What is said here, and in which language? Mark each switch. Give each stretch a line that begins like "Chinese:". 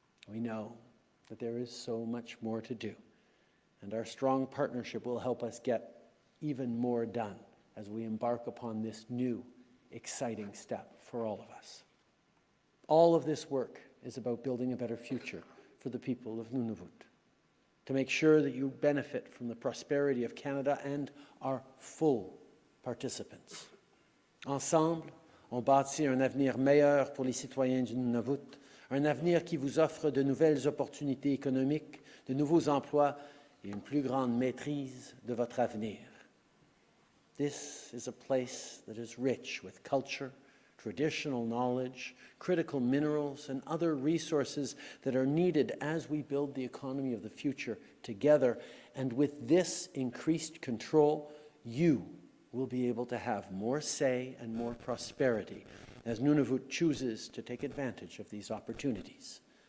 English: We know that there is so much more to do, and our strong partnership will help us get even more done as we embark upon this new, exciting step for all of us. All of this work is about building a better future for the people of Nunavut, to make sure that you benefit from the prosperity of Canada and are full participants.
French: Ensemble, on bâtit un avenir meilleur pour les citoyens du Nunavut, un avenir qui vous offre de nouvelles opportunités économiques, de nouveaux emplois et une plus grande maîtrise de votre avenir.
English: This is a place that is rich with culture, traditional knowledge, critical minerals, and other resources that are needed as we build the economy of the future together. And with this increased control, you will be able to have more say and more prosperity as Nunavut chooses to take advantage of these opportunities.